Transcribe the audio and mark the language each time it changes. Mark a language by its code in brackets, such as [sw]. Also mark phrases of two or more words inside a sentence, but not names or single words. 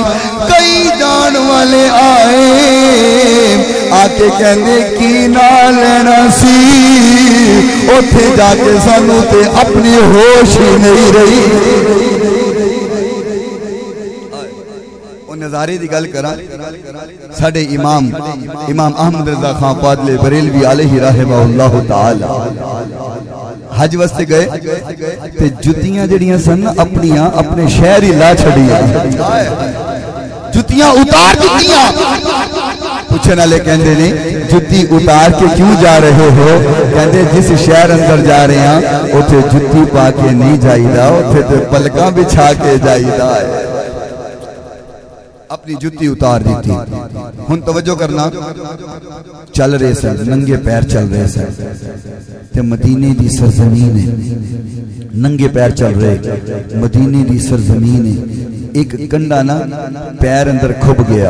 [pa] کئی جان والے آئے آکے کہندے کی نہ لینا سی، اوتھے جا کے سانوں تے اپنی ہوش ہی نہیں رہی. نظارے کی گل کراں، ساڈے امام احمد رضا خاں پادلے بریلوی [ar] عليه رحمة الله تعالى [pa] حج واسطے گئے تے جتیاں جڑیاں سن اپنیاں اپنے شہر ہی لا چھڈیاں، جتیاں اتار دتیاں. پچھن والے کہتے نے جتی اتار کے کیوں جا رہے ہو? کہتے جس شہر اندر جا رہے ہیں اوتھے جتی پا کے نہیں جائیدا، اوتھے تو پلکاں بچھا کے جائیدا ہے. [ur] اپنی جوتی اتار دی تھی. [pa] ہن توجہ کرنا، چل رہے سن ننگے پیر چل رہے سن تے مدینے دی سرزمین ہے، ننگے پیر چل رہے مدینے دی سرزمین ہے، ایک کنڈا نہ پیر اندر کھب گیا.